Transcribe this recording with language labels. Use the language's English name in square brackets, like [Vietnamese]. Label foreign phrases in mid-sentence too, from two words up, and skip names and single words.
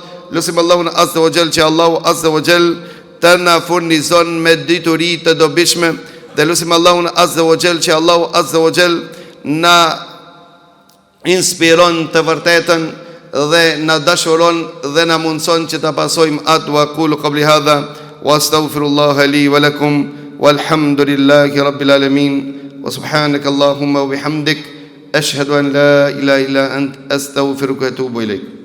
[Albanian] Lutim Allahun [Arabic] عز وجل [Albanian] që Allahu [Arabic] عز وجل [Albanian] të na furnizon me dituri të dobishme, dhe lutim Allahun [Arabic] عز وجل [Albanian] që Allahu [Arabic] عز وجل [Albanian] na inspiron të vërtetën dhe na dashuron dhe na mundson që ta pasojmë atë. [Arabic] وأقول قولي هذا وأستغفر الله لي ولكم والحمد لله رب العالمين وسبحانك اللهم وبحمدك أشهد أن لا إله إلا أنت أستغفرك وأتوب إليك.